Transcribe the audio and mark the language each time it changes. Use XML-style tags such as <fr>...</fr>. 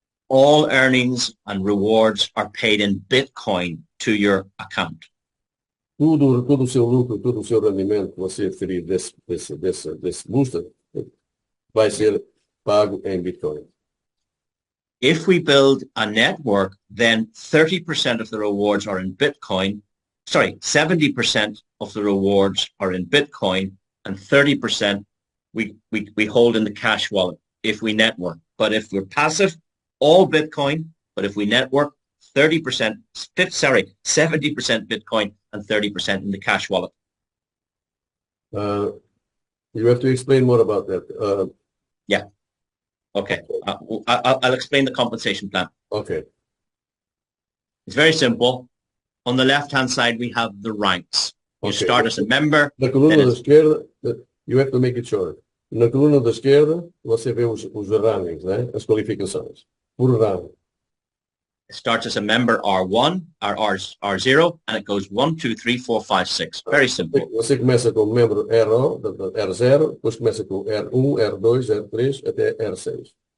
<en>All earnings and rewards are paid in Bitcoin to your account.</en> <pt>Todo o seu lucro, todo o seu rendimento que você adquirir desse booster vai ser pago em Bitcoin.</pt> <en>If we build a network, then 30% of the rewards are in Bitcoin. Sorry, 70% of the rewards are in Bitcoin, and 30% we hold in the cash wallet if we network. But if we're passive, all Bitcoin. But if we network, 70% Bitcoin and 30% in the cash wallet. You have to explain more about that. Yeah. Okay. I'll explain the compensation plan. Okay. It's very simple. On the left-hand side, we have the ranks. You start as a member.</en> <pt>Na coluna da esquerda,</pt> <en>you have to make it short.</en> <pt>Na coluna da esquerda, você vê os rankings, né? As qualificações. Por ranking.</pt> <en>It starts as a member R1, R0, and it goes 1, 2, 3, 4, 5, 6. Very simple.</en> <pt>Você começa como membro R0, depois começa com R1, R2, R3, até R6.</pt>